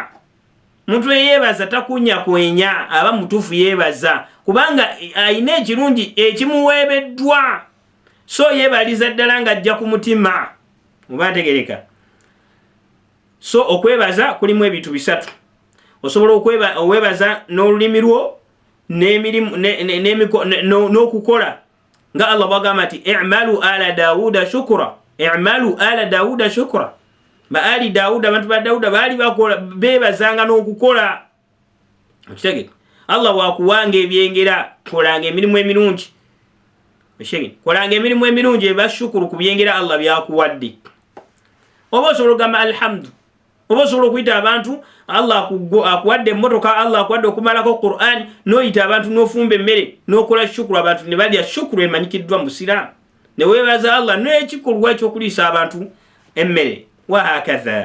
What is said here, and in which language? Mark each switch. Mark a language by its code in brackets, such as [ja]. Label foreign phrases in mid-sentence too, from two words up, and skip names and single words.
[lg] Muntu eyeebaza takunya kwenya, aba mutuufu yeebaza kubanga ayina ekirungi ekimuweebeddwa, so yeebaliza ddala ng'ajja ku mutima. Oba ntegereka. So okwebaza kulimu ebintu bisatu. Osobola okwebaza n'olulimi lwo n'okukola nga Allah bwagamba nti [ar] اعملوا آل داوود شكرا, اعملوا آل داوود شكرا. [lg] Ba [ar] آل داوود, [lg] abantu ba Dawuda baali bakola beebazanga n'okukola. Okitegeera Allah wakuwanga ebyengera, kolanga emirimu emirungi. Kolanga emirimu emirungi eba shukuru ku byengera Allah byakuwadde. Oba osobola okugamba alhamdu, oba osobola okuyita abantu Allah akuwadde emmotoka, Allah akuwadde okumalako Qur'an, n'oyita abantu n'ofumba emmere n'okola shukuru, abantu ne balya shukuru emanyikiddwa mu Busiraamu, ne weebaza Allah n'ekikolwa ekyokuliisa abantu emmere [ar] وهكذا.